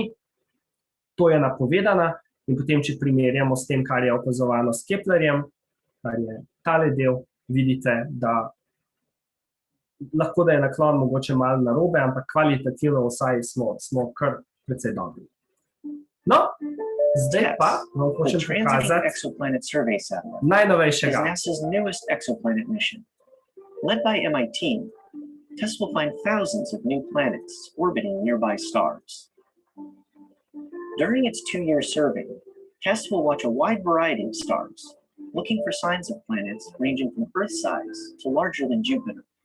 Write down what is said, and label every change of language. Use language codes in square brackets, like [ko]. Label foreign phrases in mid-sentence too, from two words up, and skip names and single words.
[sl] To je napovedana in potem, če primerjamo s tem, kar je opazovano s Keplerjem, kar je tale del, vidite, da lahko da je naklon mogoče malo narobe, ampak kvalitativno vsaj smo kar precej dobri. No, zdaj pa vam hočem pokazati najnovejšega. [en] NASA's newest exoplanet mission. Led by MIT, TESS will find thousands of new planets orbiting nearby stars. During its 2-year survey, TESS will watch a wide variety of stars, looking for signs of planets ranging from Earth-size to larger than Jupiter.